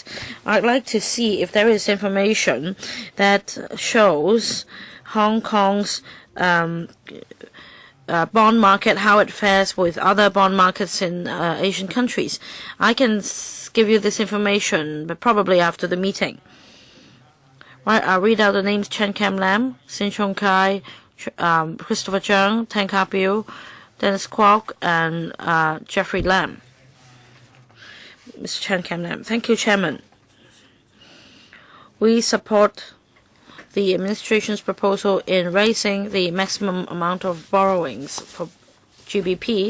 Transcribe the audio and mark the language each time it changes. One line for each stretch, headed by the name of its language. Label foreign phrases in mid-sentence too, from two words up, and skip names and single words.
English: I'd like to see if there is information that shows Hong Kong's bond market, how it fares with other bond markets in Asian countries. I can give you this information, but probably after the meeting. Right, I'll read out the names: Chen Kam Lam, Sin Chung Kai, Christopher Chung, Tan Ka Biu, Dennis KWOK, and Jeffrey Lam. Mr. Chen Kam Lam. Thank you, Chairman. We support the administration's proposal in raising the maximum amount of borrowings for GBP.